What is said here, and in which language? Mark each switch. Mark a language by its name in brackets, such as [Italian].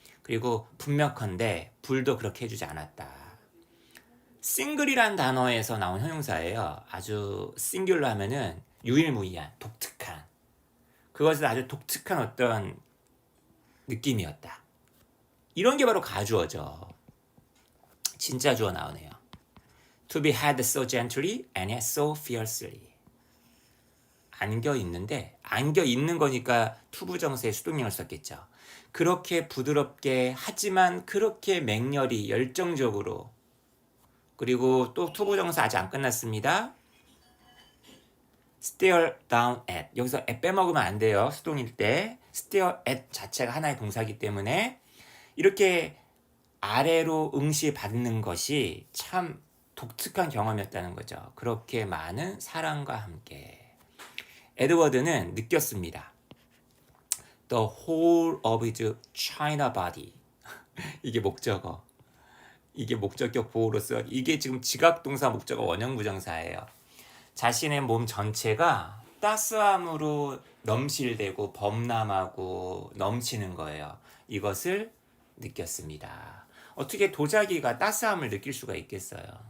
[Korean] 그리고 분명컨대 불도 그렇게 해주지 않았다. 싱글이란 단어에서 나온 형용사예요. 아주 싱귤러 하면은 유일무이한, 독특한. 그것은 아주 독특한 어떤 느낌이었다. 이런 게 바로 가주어죠. 진짜 주어 나오네요. [English] To be had so gently and yet so fiercely. [Korean] 안겨 있는 거니까 투부정사의 수동형을 썼겠죠. 그렇게 부드럽게 하지만 그렇게 맹렬히 열정적으로. 그리고 또 투부정사 아직 안 끝났습니다. [English] stare down at. [Korean] 여기서 at 빼먹으면 안 돼요. 수동일 때. stare at 자체가 하나의 동사이기 때문에 이렇게 아래로 응시받는 것이 참 독특한 경험이었다는 거죠. 그렇게 많은 사랑과 함께. 에드워드는 느꼈습니다. [English] The whole of his china body. [Korean] 이게 목적어. 이게 목적격 보호로서 이게 지금 지각동사 목적어 원형부정사예요. 자신의 몸 전체가 따스함으로 넘실대고 범람하고 넘치는 거예요. 이것을 느꼈습니다. 어떻게 도자기가 따스함을 느낄 수가 있겠어요?